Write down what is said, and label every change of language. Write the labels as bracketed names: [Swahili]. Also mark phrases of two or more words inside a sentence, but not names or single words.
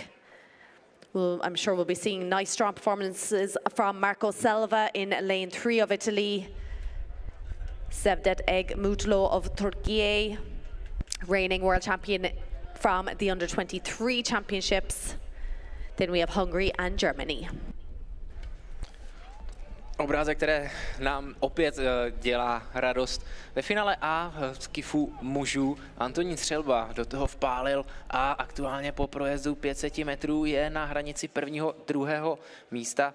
[English] I'm sure we'll be seeing nice strong performances from Marco Selva in lane 3 of Italy. Sevdet Eg Mutlu of Turkey, reigning world champion from the Under-23 championships. Then we have Hungary and Germany. [Czech] Obrázek, které nám opět dělá radost. Ve finále A skifu mužů Antonín Střelba do toho vpálil a aktuálně po projezdu 500 metrů je na hranici prvního, druhého místa.